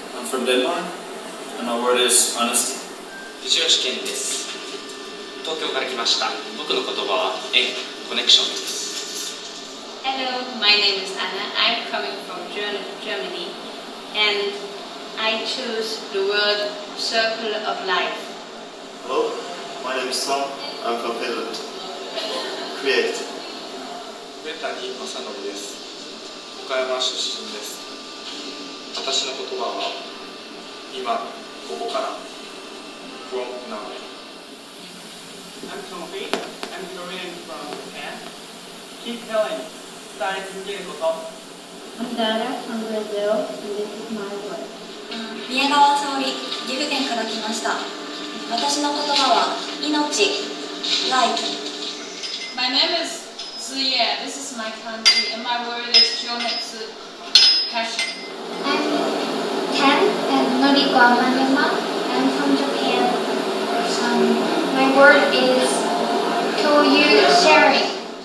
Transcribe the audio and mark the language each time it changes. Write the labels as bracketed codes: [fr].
[en] I'm from Denmark, and my word is honesty. [ja] 藤吉健です。東京から来ました。僕の言葉は縁、コネクションです。 [en] Hello, my name is Anna. I'm coming from Germany, and I choose the word circle of life. Hello, my name is Tom. I'm from Finland. Create. [ja] 上谷正信です。岡山出身です。私の言葉は今ここから [en] from now. I'm Sophie. I'm Korean from Japan. Keep telling. [ja] 伝え続けること。 [en] I'm Dara from Brazil, and this is my word. [ja] 宮川沙織、岐阜県から来ました。私の言葉は命 life. [en] My name is Ziye. This is my country, and my word is Jometsu, passion. I'm Ken and Noriko Amanema. I'm from Japan. My word is Toyu, sharing.